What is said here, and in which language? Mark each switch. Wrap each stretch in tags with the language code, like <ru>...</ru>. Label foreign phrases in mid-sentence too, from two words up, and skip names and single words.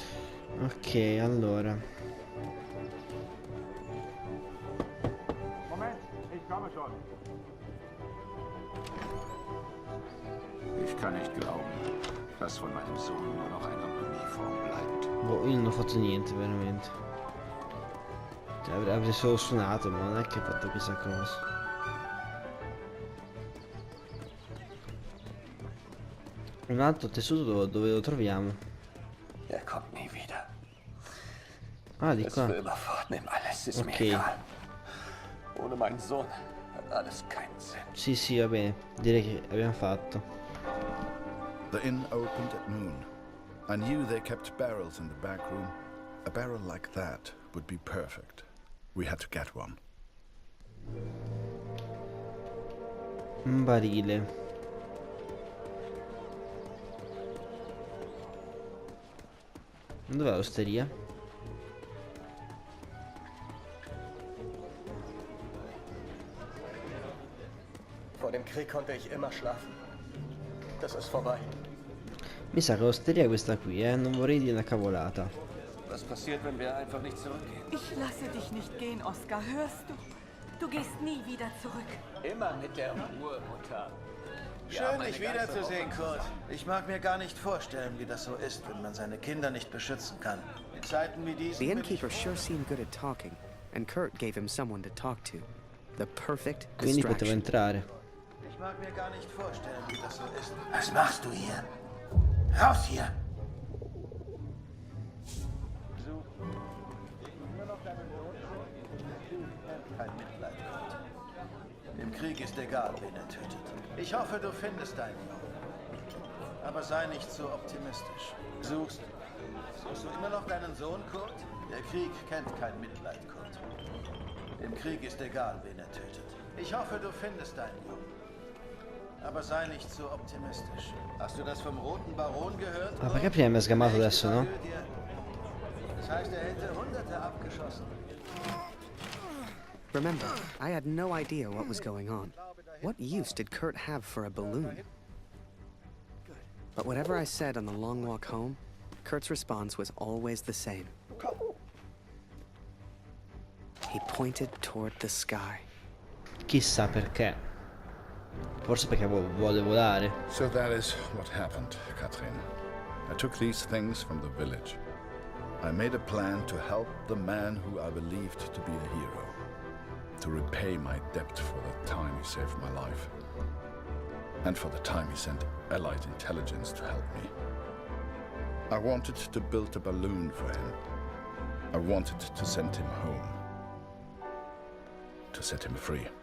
<it>Ok, allora.</it> <de>Moment, ich komme schon. Ich kann nicht glauben, dass von meinem Sohn nur noch eine Uniform bleibt.</de> <it>Boh, io non ho fatto niente, veramente. Cioè, avrei solo suonato, ma non è che ho fatto chissà cosa. Un altro tessuto dove lo troviamo?</it> <de>Er kommt nie wieder.</de> <it>Ah, di</it> <de>Es</de> <it>qua.</it> <de>für immer fort, nimm alles, ist mir</de> <it>Okay.</it> <de>egal. Ohne meinen Sohn hat alles keinen Sinn.</de> <it>Sì, sì, va bene. Direi che abbiamo fatto.</it> <en>The inn opened at noon. I knew they kept barrels in the back room. A barrel like that would be perfect. We had to get one.</en> <it>Un barile. Dov'è l'osteria?</it> <de>Vor dem Krieg konnte ich immer schlafen. Das ist vorbei.</de> <it>Mi sa che l'osteria è questa qui, non vorrei dire una cavolata.</it> <de>Was passiert, wenn wir einfach nicht zurückgehen? Ich lasse dich nicht gehen, Oskar, hörst du? Du gehst nie wieder zurück. Immer mit der Ruhe, Mutter. Schön, dich wiederzusehen, Kurt. Ich mag mir gar nicht vorstellen, wie das so ist, wenn man seine Kinder nicht beschützen kann. In Zeiten wie diesen...</de> <en>The innkeeper sure seemed good at talking, and Kurt gave him someone to talk to. The perfect</en> <it>Quindi potevo</it> <en>distraction.</en> <it>entrare.</it> <de>Ich mag mir gar nicht vorstellen, wie das so ist. Was machst du hier? Raus hier! Kein Mitleid, Gott. Im Krieg ist egal, wen er tötet. Ich hoffe, du findest deinen Jungen. Aber sei nicht so optimistisch. Suchst du immer noch deinen Sohn, Kurt? Der Krieg kennt kein Mitleid, Kurt. Im Krieg ist egal, wen er tötet. Ich hoffe, du findest deinen Jungen. Aber sei nicht so optimistisch. Hast du das vom Roten Baron gehört?</de> <it>Ah, perché prima mi ha sgamato adesso, no?</it> <de>Das heißt, er hätte Hunderte abgeschossen.</de> <en>Remember, I had no idea what was going on. What use did Kurt have for a balloon? But whatever I said on the long walk home, Kurt's response was always the same. He pointed toward the sky.</en> <it>Chissà perché. Forse perché vuole volare.</it> <en>So that is what happened, Katrin. I took these things from the village. I made a plan to help the man who I believed to be a hero. To repay my debt for the time he saved my life. And for the time he sent Allied intelligence to help me. I wanted to build a balloon for him. I wanted to send him home. To set him free.</en>